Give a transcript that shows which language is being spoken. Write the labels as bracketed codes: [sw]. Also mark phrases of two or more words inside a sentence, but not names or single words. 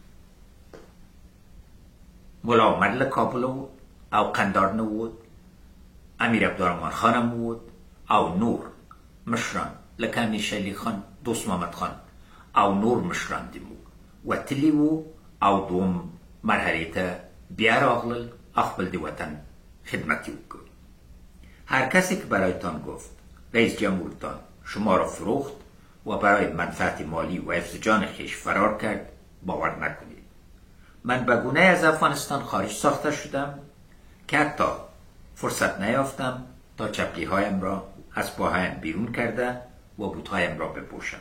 [ps] ملا عمر له کابل او قندار نه ووت، امیر عبدالرحمن خان هم ووت او نور مشران لکه امیر شلی خان، دوست محمد خان او نور مشران د موږ وتلی وو او دوم مرحله ته بیا راغلل خپل د وطن خدمت وکړ. [fa] هر کسی که برایتان گفت رئیس جمهورتان شما را فروخت و برای منفعت مالی و حفظ جان خویش فرار کرد باور نکنید. من به گونه‌ای از افغانستان خارج ساخته شدم که حتی فرصت نیافتم تا چپلی‌هایم را از پاهایم بیرون کرده و بوت‌هایم را بپوشم.